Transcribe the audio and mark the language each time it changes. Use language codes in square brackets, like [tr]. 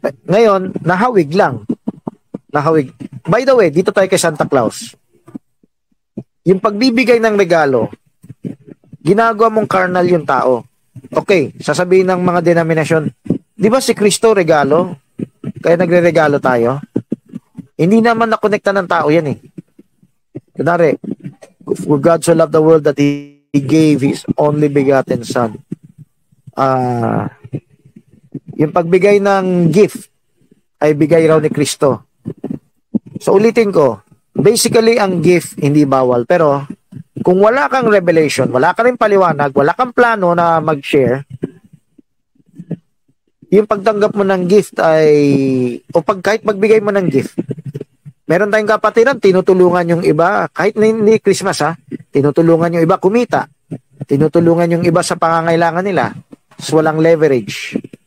[tl] Ngayon, nahawig lang. Nahawig. By the way, dito tayo kay Santa Claus. Yung pagbibigay ng regalo, ginagawa mong carnal yung tao. Okay, sasabihin ng mga denominasyon, di ba si Kristo regalo? Kaya nagre-regalo tayo? Hindi naman nakonekta ng tao yan eh. Kunwari, [en] for God so loved the world that He gave His only begotten Son. [tl] Yung pagbigay ng gift ay bigay raw ni Kristo. So ulitin ko, basically ang gift hindi bawal, pero kung wala kang revelation, wala ka rin paliwanag, wala kang plano na mag-share, yung pagtanggap mo ng gift ay, o kahit magbigay mo ng gift, meron tayong kapatiran, tinutulungan yung iba, kahit hindi Christmas tinutulungan yung iba kumita, tinutulungan yung iba sa pangangailangan nila, so walang leverage.